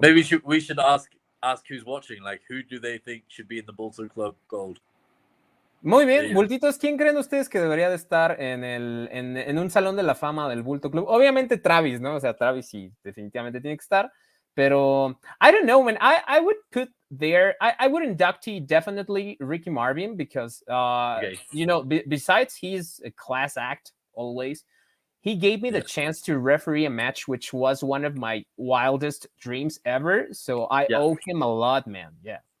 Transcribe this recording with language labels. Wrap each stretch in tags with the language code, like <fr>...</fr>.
<en>Maybe we should ask who's watching. Like, who do they think should be in the Bulto Club Gold?</en> <es>Muy bien,</es> <en>Yeah.</en> <es>Bultitos, ¿quién creen ustedes que debería de estar en un salón de la fama del Bulto Club? Obviamente Travis, ¿no? O sea, Travis sí, definitivamente tiene que estar, pero</es> <en>I don't know, man. I would put there, I would inductee definitely Ricky Marvin because, Okay. besides he's a class act always, he gave me the Yes. chance to referee a match, which was one of my wildest dreams ever. So I Yeah. owe him a lot, man. Yeah.</en>